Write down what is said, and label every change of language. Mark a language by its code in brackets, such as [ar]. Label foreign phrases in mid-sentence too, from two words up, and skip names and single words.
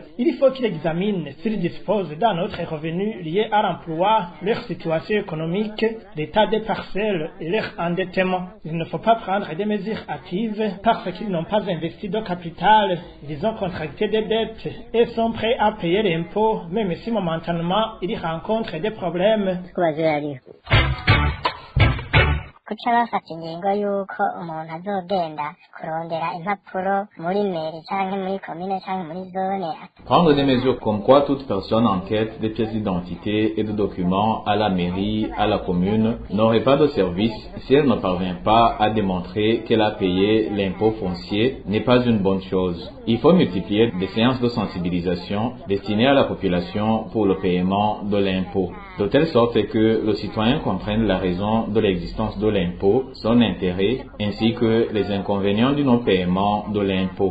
[fr] Il faut qu'il examine s'ils disposent d'un autre revenu lié à l'emploi, leur situation économique, l'état des parcelles et leur endettement. Il ne faut pas prendre des mesures hâtives parce qu'ils n'ont pas investi de capital, ils ont contracté des dettes et sont prêts à payer l'impôt, même si momentanément ils rencontrent des problèmes. [rn] kuca bafata ingingo y'uko umuntu azogenda kurondera impapuro muri mairie canke muri commune canke muri zone. [fr] Prendre des mesures comme quoi toute personne en quête des pièces d'identité et de documents à la mairie, à la commune, n'aurait pas de service si elle ne parvient pas à démontrer qu'elle a payé l'impôt foncier n'est pas une bonne chose. Il faut multiplier des séances de sensibilisation destinées à la population pour le paiement de l'impôt, de telle sorte que le citoyen comprenne la raison de l'existence de l'impôt, son intérêt, ainsi que les inconvénients du non-paiement de l'impôt.